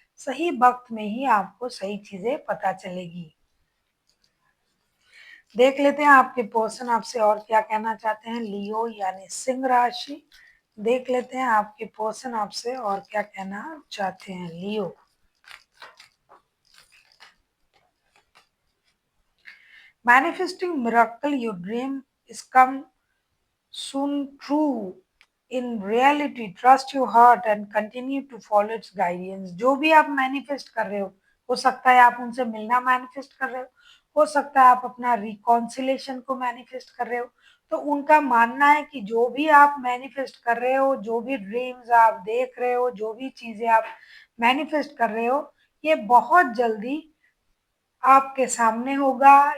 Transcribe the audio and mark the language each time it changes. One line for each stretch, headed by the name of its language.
Hindi: सही वक्त में ही आपको सही चीजें पता चलेगी। देख लेते हैं आपके पर्सन आपसे और क्या कहना चाहते हैं, लियो यानी सिंह राशि। देख लेते हैं आपके पर्सन आपसे और क्या कहना चाहते हैं, लियो।
English: Manifesting miracle, your dream is come soon true. In reality, trust your heart and continue to follow its guidance.
Hindi: जो भी आप मैनिफेस्ट कर रहे हो सकता है आप उनसे मिलना मैनिफेस्ट कर रहे हो सकता है आप अपना रिकॉन्सिलेशन को मैनिफेस्ट कर रहे हो। तो उनका मानना है कि जो भी आप मैनिफेस्ट कर रहे हो, जो भी ड्रीम्स आप देख रहे हो, जो भी चीजें आप मैनिफेस्ट कर रहे हो, ये बहुत जल्दी आपके सामने होगा।